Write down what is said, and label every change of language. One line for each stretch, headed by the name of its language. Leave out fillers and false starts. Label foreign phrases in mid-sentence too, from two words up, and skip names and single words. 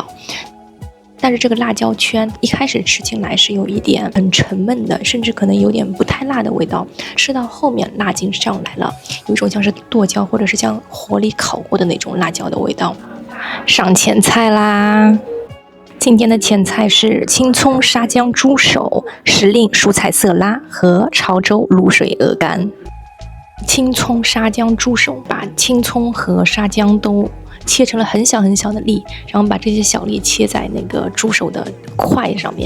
Chinese: 但是這個辣椒圈一開始吃進來是有一點很沉悶的，甚至可能有點不太辣的味道。吃到後面辣勁上來了，有一種像是剁椒或者是像火里烤過的那種辣椒的味道。上前菜啦！今天的前菜是青蔥沙薑豬手、時令蔬菜色拉和潮州滷水鵝肝。青蔥沙薑豬手，把青蔥和沙薑都切成了很小很小的粒，然後把這些小粒切在那個豬手的塊上面。